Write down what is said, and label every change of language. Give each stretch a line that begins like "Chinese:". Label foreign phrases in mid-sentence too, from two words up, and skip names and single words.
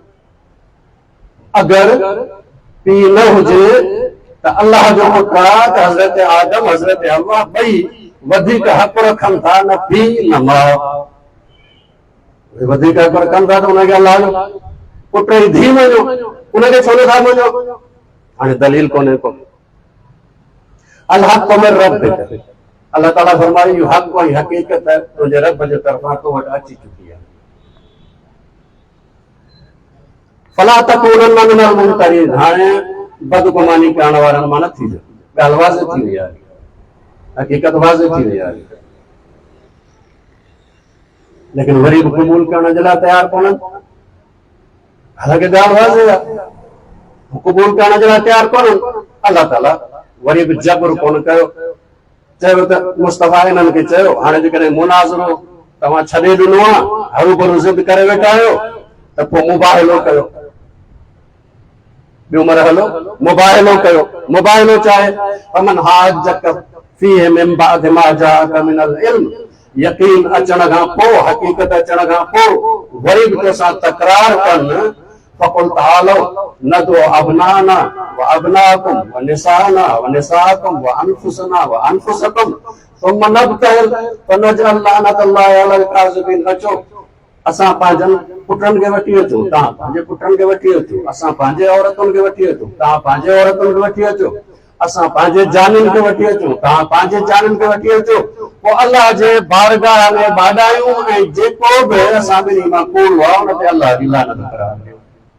Sindhi: अगरि पीउ न हुजे त अल्लाह जो पुटु आहे त हज़रत आदम हज़रत हवा ॿई वधीक हक़ रखनि था, न पीउ न माउ। वधीक हक़ रखनि था त उनखे अल्लाह जो पुटु जी धीउ मञो, उनखे छो नथा मञो? हाणे दलील कोन्हे को।
Arabic: الله من ربك,
Sindhi: अल्लाह ताला फरमायो इहो हक़ ऐं हक़ीक़त तुंहिंजे रब जे तरफ़ां तो वटि अची चुकी आहे।
Arabic: فلا تكونن من الممترين,
Sindhi: हाणे बदगुमानी करण वारनि मां न थींदो। ॻाल्हि वाज़िह थी वई आहे, हक़ीक़त वाज़िह थी वई आहे। लेकिन वरी बि क़बूल करण जे लाइ तयारु कोन्हनि। हालांकि ॻाल्हि वाज़िह आहे, क़बूल करण जे लाइ तयारु कोन्हनि। अल्लाह ताला वरी बि जबर कोन कयो। चयो त मुस्तफ़ा इन्हनि खे चयो हाणे जेकॾहिं मुनाज़रो तव्हां छॾे ॾिनो आहे, हरू भरू ज़िद करे वेठा आहियो, त पोइ मुबाहिलो कयो। ॿियो मरहलो मुबाहिलो कयो। मुबाहिलो चाहे
Arabic: فمن حاجك فيه من بعد ما جاءك من العلم,
Sindhi: यकीन अचण खां पोइ, हक़ीक़त अचण खां पोइ वरी बि तोसां तकरार कनि।
Arabic: فقل تعالوا ندع أبناءنا و أبناءكم و نساءنا و نساءكم و أنفسنا و أنفسكم ثم نبتهل فنجعل لعنة الله على الكاذبين.
Sindhi: अचो असां पंहिंजनि पुटनि खे वठी अचूं, तव्हां पंहिंजे पुटनि खे वठी अचो। असां पंहिंजे औरतुनि खे वठी अचूं, तव्हां पंहिंजे औरतुनि खे वठी अचो। असां पंहिंजे जानियुनि खे वठी अचूं, तव्हां पंहिंजे जानियुनि खे वठी अचो। पोइ अल्लाह जे बारगाह में बाॾायूं ऐं जेको बि असां ॿिन्ही मां कूड़ आहे उन ते अल्लाह जी लानत करायूं।